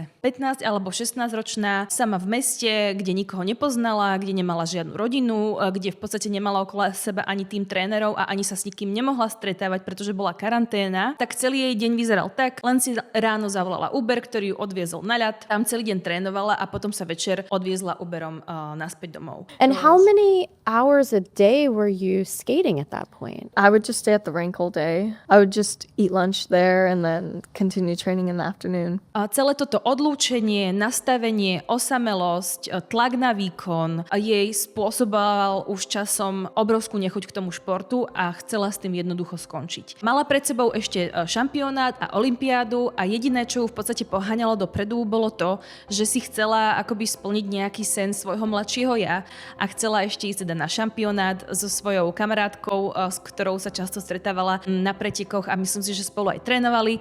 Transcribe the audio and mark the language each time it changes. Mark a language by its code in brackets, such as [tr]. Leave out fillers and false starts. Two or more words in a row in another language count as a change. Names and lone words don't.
[sk] 15 alebo 16 ročná, sama v meste, kde nikoho nepoznala, kde nemala žiadnu rodinu, kde v podstate nemala okolo seba ani tým trénerov a ani sa s nikým nemohla stretávať, pretože bola karanténa, tak celý jej deň vyzeral tak, len si ráno zavolala Uber, ktorý ju odviezol na ľad, tam celý deň trénovala a potom sa večer odviezla Uberom naspäť domov. [en] And how many hours a day were you skating at that point? I would just stay at the rink all day. I would just eat lunch there and then continue training in the afternoon. [sk] A celé toto odlúčenie, nastavenie, osamelosť, tlak na výkon jej spôsoboval už časom obrovskú nechuť k tomu športu a chcela s tým jednoducho skončiť. Mala pred sebou ešte šampionát a olympiádu a jediné, čo ju v podstate poháňalo dopredu, bolo to, že si chcela akoby splniť nejaký sen svojho mladšieho ja a chcela ešte ísť teda na šampionát so svojou kamarátkou, s ktorou sa často stretávala na pretekoch a myslím si, že spolu aj trénovali.